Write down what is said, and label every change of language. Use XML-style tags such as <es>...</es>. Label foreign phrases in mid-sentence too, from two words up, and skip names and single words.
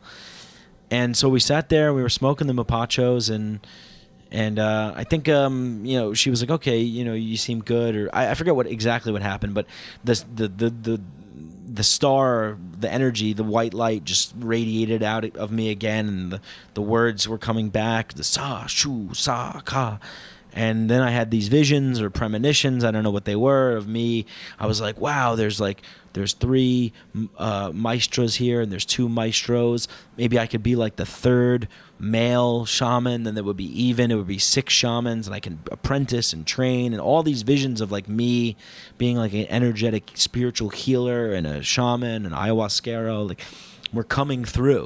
<en>And so we sat there, we were smoking the mopachos and I think, you know, she was like, "Okay, you know, you seem good," or I forget exactly what happened, but the star, the energy, the white light just radiated out of me again and the words were coming back, the sa, shu, sa, ka. And then I had these visions or premonitions, I don't know what they were, of me. I was like, wow, there's 3 maestros here and there's 2 maestros. Maybe I could be like the 3rd male shaman, then it would be 6 shamans and I can apprentice and train, and all these visions of like me being like an energetic spiritual healer and a shaman, an ayahuasquero, like were coming through.</en>